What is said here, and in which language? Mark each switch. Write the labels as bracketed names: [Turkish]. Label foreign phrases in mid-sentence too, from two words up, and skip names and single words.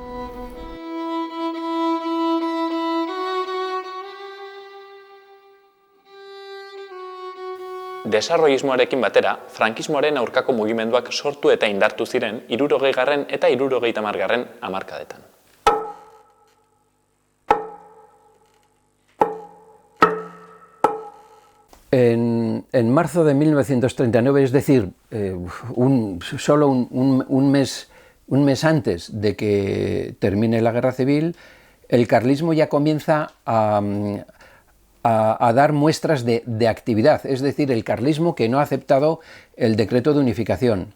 [Basque] Desarrollismoarekin batera, frankismoaren aurkako mugimenduak sortu eta indartu ziren 60. eta 70. hamarkadetan. [Spanish] En marzo de 1939, es decir, solo un mes antes de que termine la guerra civil, el carlismo ya comienza a dar muestras de actividad, es decir, el carlismo que no ha aceptado el decreto de unificación.